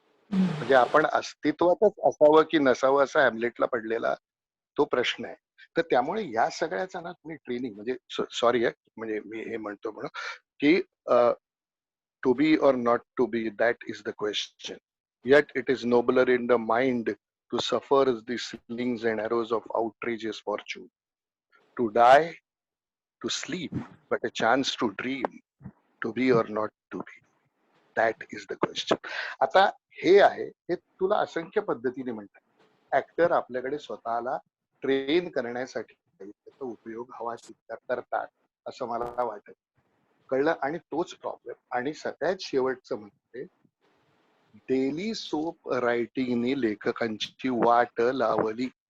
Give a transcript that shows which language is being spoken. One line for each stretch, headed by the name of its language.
Marathi: म्हणजे आपण अस्तित्वातच असावं की नसावं असा हॅमलेटला पडलेला तो प्रश्न आहे. तर त्यामुळे या सगळ्याचा ना तुम्ही ट्रेनिंग म्हणजे सॉरी आहे म्हणजे मी हे म्हणतो म्हणून की
English: To be or not to be that is the question. Yet it is nobler in the mind to suffer the slings and arrows of outrageous fortune. To die, to sleep, but a chance to dream, to be or not to be. That is the question.
Marathi: आता हे आहे हे तुला असंख्य पद्धतीने म्हणतात. Actor आपल्याकडे स्वतःला ट्रेन करण्यासाठी त्याचा उपयोग हवा तितका करतात असं मला वाटत. कळलं. आणि तोच प्रॉब्लेम. आणि सगळ्यात शेवटचं म्हणजे डेली सोप रायटिंगने लेखकांची वाट लावली.